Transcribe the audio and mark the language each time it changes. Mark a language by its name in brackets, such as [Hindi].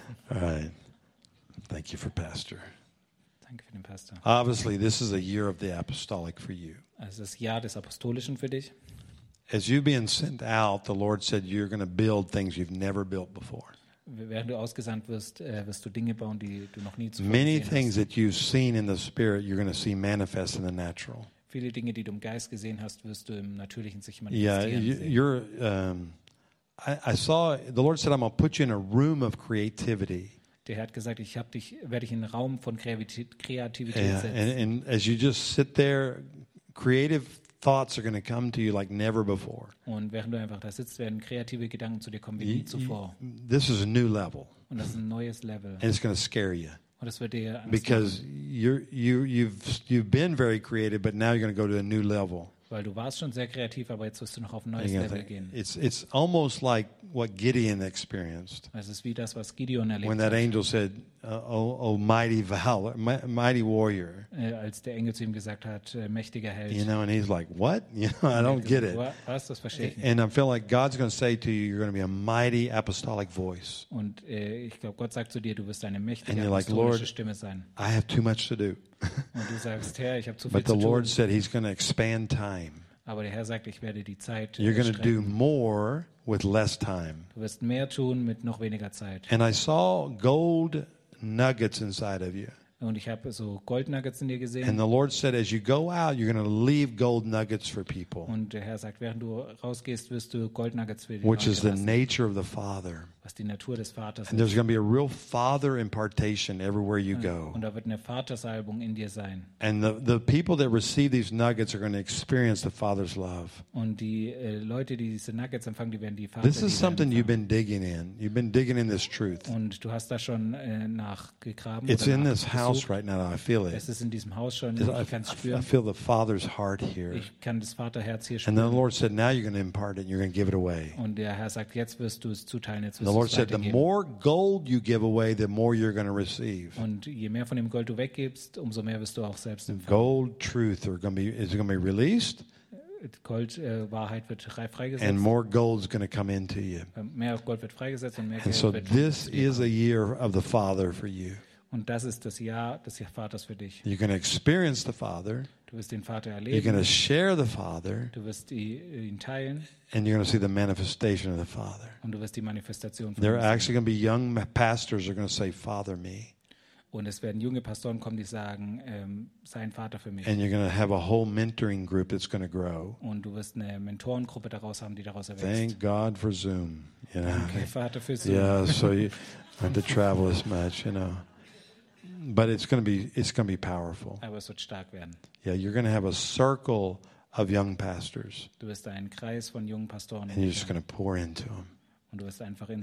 [English] All right. Thank you for Pastor. [German] Danke für den Pastor. [English] Obviously, this is a year of the apostolic for you. [German] Es ist Jahr des Apostolischen für dich. [English] As you've been sent out, the Lord said you're going to build things you've never built before. [German] Während du ausgesandt wirst, wirst du Dinge bauen, die du noch nie zuvor gesehen hast. [English] Many things that you've seen in the Spirit, you're going to see manifest in the natural. [German] Viele Dinge, die du im Geist gesehen hast, wirst du im Natürlichen sich manifestieren. [English] Yeah, you're. I saw the Lord said, "I'm going to put you in a room of creativity." [German] Der Herr hat gesagt, ich habe dich, werde dich in einen Raum von Kreativität setzen. [English] And as you just sit there, creative thoughts are going to come to you like never before. [German] Und während du einfach da sitzt, werden kreative Gedanken zu dir kommen wie nie zuvor. [English] This is a new level. [German] Und das ist ein neues Level. [English] And it's going to scare you. [German] Und das wird dir Angst [English] because [German] machen. [English] you've been very creative, but now you're going to go to a new level. [German] Weil du warst schon sehr kreativ, aber jetzt wirst du noch auf ein neues Level gehen. [English] It's almost like what Gideon experienced. [German] Es ist wie das, was Gideon erlebt hat. [English] When that angel said, oh mighty valor, mighty warrior. [German] Als der Engel zu ihm gesagt hat, mächtiger Held. [English] You know, and he's like, what? You know, I don't get it. [German] Was, das verstehe ich nicht. [English] And I feel like God's going to say to you, you're going to be a mighty apostolic voice. [German] Und ich glaube, Gott sagt zu dir, du wirst eine mächtige [English] and [German] apostolische [English] Lord, [German] Stimme sein. [English] I have too much to do. [German] Und du sagst, Herr, ich habe zu viel [English] but [German] zu tun. [English] But the Lord said he's going to expand time. [German] Aber der Herr sagt, ich werde die Zeit [English] you're going to do more with less time. [German] Du wirst mehr tun mit noch weniger Zeit. [English] And I saw gold nuggets inside of you. [German] Und ich habe so Gold Nuggets in dir gesehen. [English] And the Lord said, as you go out, you're going to leave gold nuggets for people. [German] Und der Herr sagt, während du rausgehst, wirst du Gold Nuggets für die Leute. [English] Which is the nature of the Father. [German] Was die Natur des Vaters ist. [English] And there's going to be a real Father impartation everywhere you go. [German] Und da wird eine Vatersalbung in dir sein. [English] And the people that receive these nuggets are going to experience the Father's love. [German] Und die Leute, die diese Nuggets empfangen, die werden die Vater. [English] This is something you've been digging in. You've been digging in this truth. [German] Und du hast da schon nachgegraben. [English] It's in this house right now. I feel it. [German] Es ist in diesem Haus schon. Ich kann es spüren. [English] I feel the Father's heart here. [German] Ich kann das Vaterherz hier spüren. [English] And the Lord said, now you're going to impart it and you're going to give it away. [German] Und der Herr sagt, jetzt wirst du es zuteilen. Jetzt wirst [English] the Lord said, the more gold you give away, the more you're going to receive. [German] Und je mehr von dem Gold du weggibst, umso mehr wirst du auch selbst empfangen. [English] Gold truth are going to be, is going to be released. [German] Gold, Wahrheit wird freigesetzt. [English] And more gold is going to come into you. [German] Mehr Gold wird freigesetzt und mehr Geld. [English] And so this is a year of the Father for you. [German] Und das ist das Jahr des Vaters für dich. [English] You're going to experience the Father. [German] Du wirst den Vater erleben. [English] You're going to share the Father. [German] Du wirst ihn teilen. [English] And you're going to see the manifestation of the Father. [German] Und du wirst die Manifestation von ihm sehen. [English] There are actually going to be young pastors who are going to say, "Father me." [German] Und es werden junge Pastoren kommen, die sagen, sein Vater für mich. [English] And you're going to have a whole mentoring group that's going to grow. [German] Und du wirst eine Mentorengruppe daraus haben, die daraus erwächst. [English] Thank God for Zoom. You know? [German] Okay, Vater für Zoom. [English] Yeah, so you don't have to travel as much, you know. But it's going to be powerful. [German] Aber es wird stark werden. [English] Yeah, you're going to have a circle of young pastors. [German] Du wirst einen Kreis von jungen Pastoren. [English] And you're just going to pour into them. [German] Und du wirst einfach in